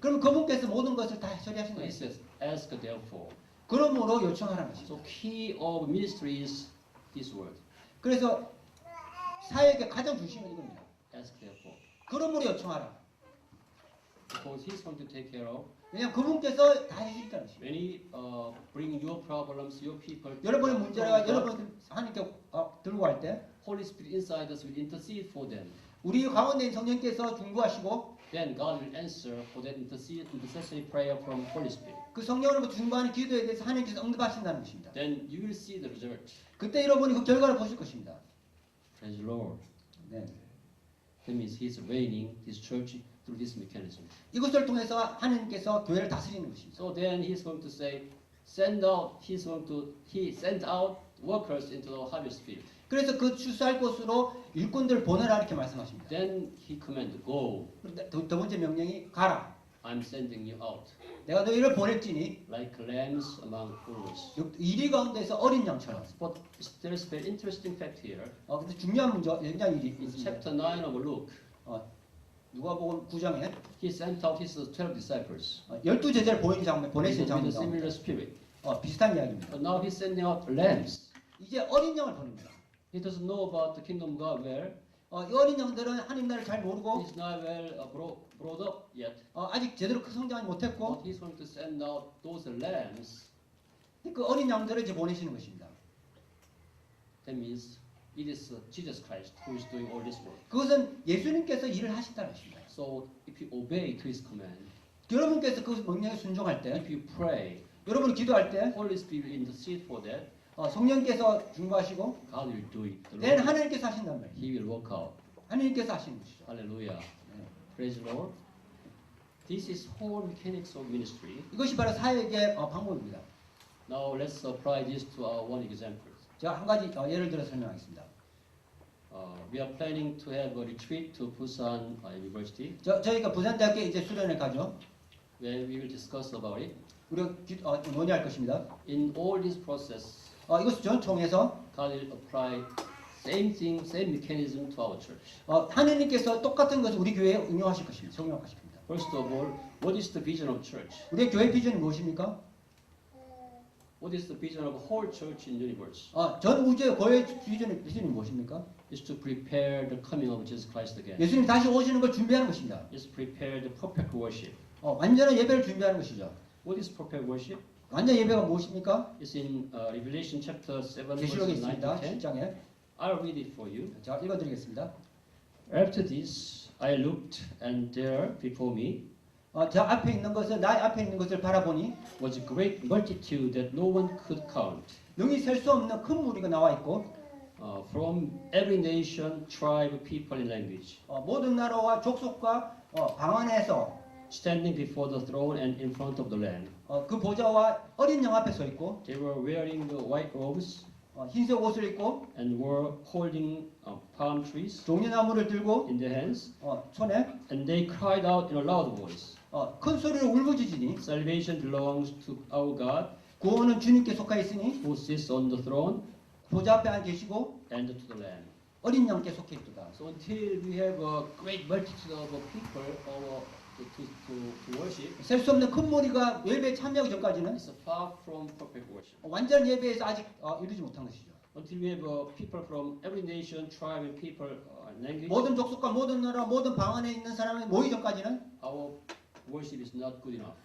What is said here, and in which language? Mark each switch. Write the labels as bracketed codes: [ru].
[ko] 그럼 그분께서 모든 것을 다 처리하신 [en] So He says, ask therefore. [ko] 그러므로 요청하라는 것입니다. [en] So key of ministry is this word. [ko] 그래서 사역의 가장 중심은 이겁니다. [en] Ask therefore. [ko] 그러므로 요청하라. [en] Because He's going to take care of. [ko] 왜냐하면 그분께서 다 해주신다는 것입니다. [en] When He bring your problems, your people. [ko] 여러분의 문제가 여러분 하나님께 들고 갈 때 [en] Holy Spirit inside us will intercede for them. [ko] 우리 가운데 있는 성령께서 중보하시고 [en] Then God will answer for that intercessory prayer from Holy Spirit. [ko] 그 성령으로 중보하는 기도에 대해서 하나님께서 응답하신다는 것입니다. [en] Then you will see the result. [ko] 그때 여러분이 그 결과를 보실 것입니다. [en] Praise the Lord. [ko] 네. [en] That means He's reigning His church through this mechanism. [ko] 이것을 통해서 하나님께서 교회를 다스리는 것입니다. [en] So then He's going to say, He send out workers into the harvest field. [ko] 그래서 그 추수할 곳으로 일꾼들 보내라 이렇게 말씀하십니다. [en] Then He command, go. [ko] 두 번째 명령이 가라. [en] I'm sending you out [ko] 내가 너희를 보낼지니 [en] like lambs among wolves. [ko] 이리 가운데서 어린 양처럼. [en] But there's a very interesting fact here. [ko] 근데 중요한 문제, 굉장히 일이 [en] In [ko] 있습니다. [en] chapter 9 of Luke, [ko] 누가복음 9장에 [en] He sent out His 12 disciples [ko] 12제자를 보내신 [en] with a [ko] 장면 [en] similar spirit. [ko] 비슷한 이야기입니다. [en] But now He's sending out lambs. [ko] 이제 어린 양을 보냅니다. [en] He doesn't know about the kingdom of God well. [ko] 이 어린 양들은 하나님 나라를 잘 모르고 [en] He's not well brought up yet. [ko] 아직 제대로 성장하지 못했고 [en] But He's going to send out those lambs. [ko] 그 어린 양들을 이제 보내시는 것입니다. [en] That means it is Jesus Christ who is doing all this work. [ko] 그것은 예수님께서 일을 하신다는 것입니다. [en] So if you obey to His command, [ko] 여러분께서 그 명령에 순종할 때, [en] if you pray, [ko] 여러분이 기도할 때 [en] Holy Spirit will intercede for that. [ko] 성령께서 중보하시고 [en] God will do it. The then Lord, [ko] 하나님께서 하신단 말이에요. [en] He will work out. [ko] 하나님께서 하시는 것이죠. [en] Hallelujah. [ko] 네. [en] Praise the Lord. This is whole mechanics of ministry. [ko] 이것이 바로 사역의 방법입니다. [en] Now let's apply this to our one example. [ko] 제가 한 가지 예를 들어 설명하겠습니다. [en] We are planning to have a retreat to Busan University, [ko] 저희가 부산대학교에 이제 수련을 가죠. [en] where we will discuss about it. [ko] 우리가 논의할 것입니다. [en] In all this process, [ko] 이것을 전 통해서 [en] God will apply same thing, same mechanism to our church. [ko] 하느님께서 똑같은 것을 우리 교회에 응용하실 것입니다. 적용하실 겁니다. [en] First of all, what is the vision of church? [ko] 우리의 교회 비전이 무엇입니까? [en] What is the vision of whole church in universe? [ko] 전 우주의 교회 비전이 무엇입니까? [en] Is to prepare the coming of Jesus Christ again. [ko] 예수님 다시 오시는 걸 준비하는 것입니다. [en] Is prepare the perfect worship. [ko] 완전한 예배를 준비하는 것이죠. [en] What is perfect worship? [ko] 완전 예배가 무엇입니까? [en] It's in Revelation chapter 7 [ko] 계시록에 [en] verses 9 [ko] 있습니다. [en] to 10. [ko] 10장에. [en] I'll read it for you. [ko] 자, 읽어드리겠습니다. [en] After this, I looked, and there before me [ko] 저 앞에 있는 것을 나의 앞에 있는 것을 바라보니 [en] was a great multitude that no one could count, [ko] 능히 셀 수 없는 큰 무리가 나와 있고 [en] from every nation, tribe, people, and language, [ko] 모든 나라와 족속과 방언에서 [en] standing before the throne and in front of the Lamb. [ko] 그 보좌와 어린 양 앞에 서 있고 [en] They were wearing the white robes [ko] 흰색 옷을 입고 [en] and were holding palm trees [ko] 종려나무를 들고 [en] in their hands, [ko] 손에 [en] and they cried out in a loud voice, [ko] 큰 소리로 울부짖으니 [en] Salvation belongs to our God, [ko] 구원은 주님께 속하 있으니 [en] who sits on the throne, [ko] 보좌 앞에 앉아 계시고 [en] and to the Lamb. [ko] 어린 양께 속해 있도다. [en] So until we have a great multitude of people to worship, [ko] 셀 수 없는 큰 무리가 예배에 참여하기 전까지는 [en] it's far from perfect worship. [ko] 완전 예배에서 아직 이루지 못한 것이죠. [en] Until we have people from every nation, tribe, and people, language, [ko] 모든 족속과 모든 나라, 모든 방언에 있는 사람이 모이기 전까지는 [en] our worship is not good enough.